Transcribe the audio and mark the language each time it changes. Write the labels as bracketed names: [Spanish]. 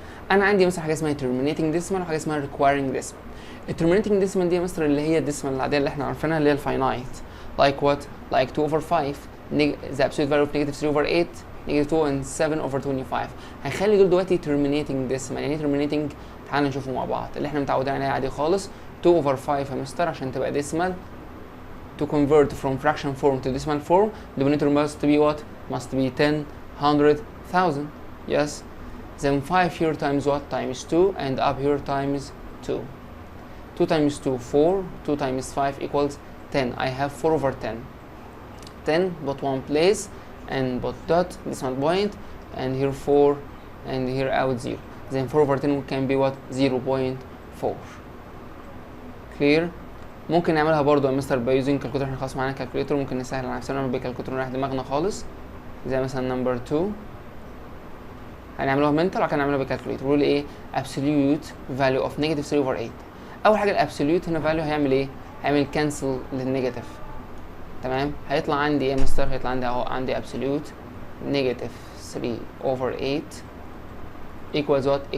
[Arabic] انا عندي مثلا حاجه اسمها terminating decimal وحاجه اسمها requiring decimal. الترمينيتنج decimal دي مثلا اللي هي الديسيمال العاديه اللي احنا عارفينها اللي هي الفاينايت. [English] like what? like 2 over 5 the absolute value of negative 3 over 8 negative 2 and 7 over 25. [Arabic] هنخلي دول دلوقتي terminating decimal. يعني ايه terminating؟ تعالى نشوفه مع بعض. اللي احنا متعودين عليه عادي خالص [English] 2 over 5 [Arabic] يا مستر عشان تبقى decimal. [English] To convert from fraction form to decimal form, the denominator must be what? Must be 10, 100, 1000. Yes. Then 5 here times what? Times 2, and up here times 2. 2 times 2, 4. 2 times 5 equals 10. I have 4 over 10. 10, but one place, and but dot, decimal point, and here 4, and here out 0. Then 4 over 10 can be what? 0.4. Clear? [Arabic] ممكن نعملها برضو يا مستر بايوزنج كالكوليتر. احنا خلاص معانا كالكوليتر، ممكن نسهل على نفسنا نعمل بالكالكوليتر ونريح دماغنا خالص. زي مثلا نمبر 2 هنعملوها منتال وبعد كده نعملها بالكالكوليتر. بيقول ايه؟ [English] absolute value of negative 3 over 8. [Arabic] اول حاجه الابسوليوت هنا فاليو هيعمل ايه؟ هيعمل كانسل للنيجاتيف. تمام. هيطلع عندي ايه يا مستر؟ هيطلع عندي اهو، عندي [English] absolute negative 3 over 8 equals what?